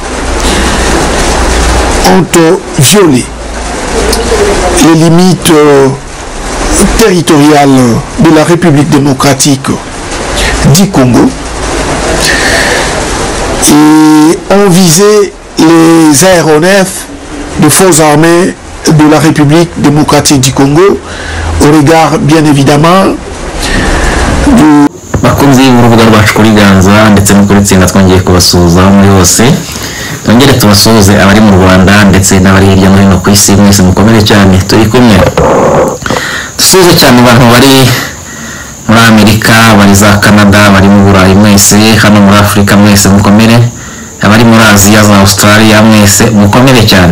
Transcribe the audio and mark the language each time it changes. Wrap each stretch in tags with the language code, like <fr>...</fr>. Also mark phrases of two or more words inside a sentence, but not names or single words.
<fr>ont violé les limites territoriales de la République démocratique du Congo et ont visé les aéronefs de forces armées de la République démocratique du Congo au regard bien évidemment du</fr> <rw>bakunzi b'urubuga rwacu kuri Ganza ndetse no kuri Tsinga. Twongeye kubasuhuza muri hose, twongere tubasuhuze abari mu Rwanda ndetse n'abari hirya no hino ku isi. Mwese mukomere cyane, turi kumwe. Dusuhuze cyane abantu bari muri Amerika, bari za Canada, bari mu Burayi, mwese hano muri Afrika mwese mukomere, abari muri Aziya za Australia mwese mukomere cyane.</rw>